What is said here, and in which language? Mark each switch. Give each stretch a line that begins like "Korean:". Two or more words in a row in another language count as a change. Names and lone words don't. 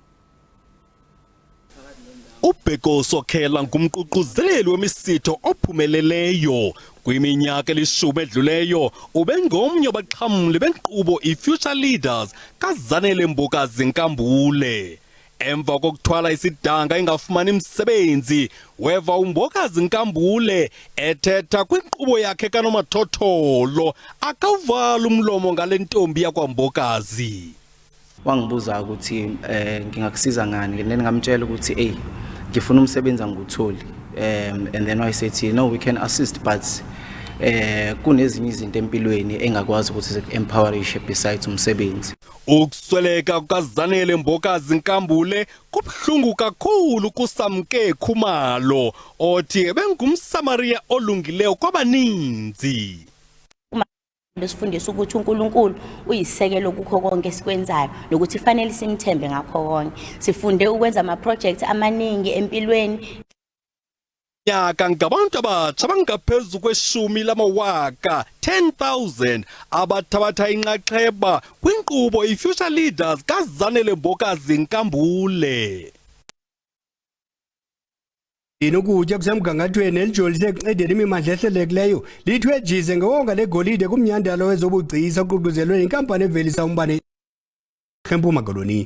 Xhosa: uBheko Sokhela ngumququzeleli wemisitho ophumeleleyo kwiminyaka eli-10 edluleyo ubengomnye wabaxhamli benkqubo iFuture Leaders kaZanele Mbokazi Nkambule. Emva kokuthwala isidanga engafumani umsebenzi weva uMbokazi Nkambule ethetha kwinkqubo yakhe kanomathotholo akawuvala umlomo ngale ntombi yakwaMbokazi.
Zulu: Wangibuza ukuthi ngingakusiza ngani ngingamtshela ukuthi ngifuna umsebenzi angutholi
English: and then I said no, we can assist, but
Zulu: kunezinye izinto empilweni engakwazi ukuthi empowerishe besides umsebenzi.
Xhosa: Ukusweleka kukaZanele Mbokazi Nkambule kubhlungu kakhulu kuSamke Khumalo othi bengumsamaria olungileyo kwabaninzi.
Zulu: Besifundisa ukuthi uNkulunkulu uyisekelo kukho konke esikwenzayo nokuthi fanele simthembe ngakho konke. Sifunde ukwenza ama projects amaningi empilweni.
Xhosa: Nyaka ngabantu abatsha bangaphezulu kwe10,000 10,000 abathabatha inxaxheba kwinkqubo iFuture Leaders kaZanele Mbokazi Nkambule. Inokutya kusemgangathweni elijolise ekuncedeni imimandla ehlelekileyo lithwejize ngewonga legolide kumnyandalo wezobugcisa oququzelwe inkampani evelisa umbane eGqeberha eMpuma Koloni.